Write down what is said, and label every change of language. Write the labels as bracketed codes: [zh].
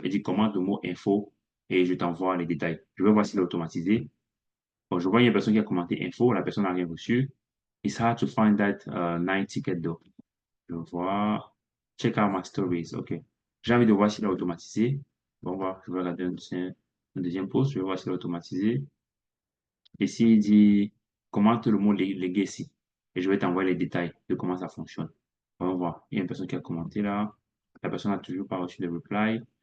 [fr] Il dit commente le mot info et je t'envoie les détails. Je vais voir s'il est automatisé. Bon, je vois une personne qui a commenté info, la personne n'a rien reçu. [en] It's hard to find that night ticket though. [fr] Je vois. [en] Check out my stories. OK. [fr] J'ai envie de voir s'il est automatisé. Bon, voilà. Je vais regarder un deuxième post. Je vais voir s'il est automatisé. Et s'il dit, commente le mot legacy. Et je vais t'envoyer les détails de comment ça fonctionne. On va voir. Il y a une personne qui a commenté là. La personne n'a toujours pas reçu de reply.